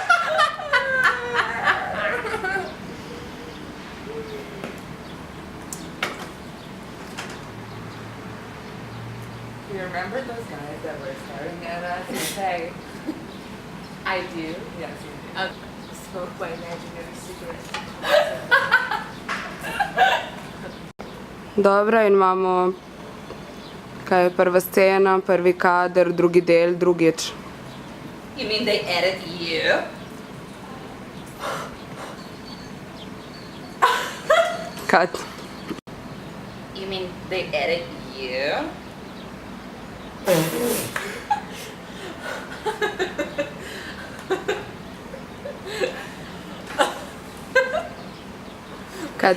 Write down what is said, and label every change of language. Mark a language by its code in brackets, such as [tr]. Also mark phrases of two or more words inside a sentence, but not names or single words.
[en] You remember those guys that were staring at us and say, I do. yes, you do. Smoke my imaginary cigarette. [sl] Dobro, in imamo, kaj je prva scena, prvi kader, drugi del, drugič. [en] You mean they added you? Cut. You mean they added you? Cut.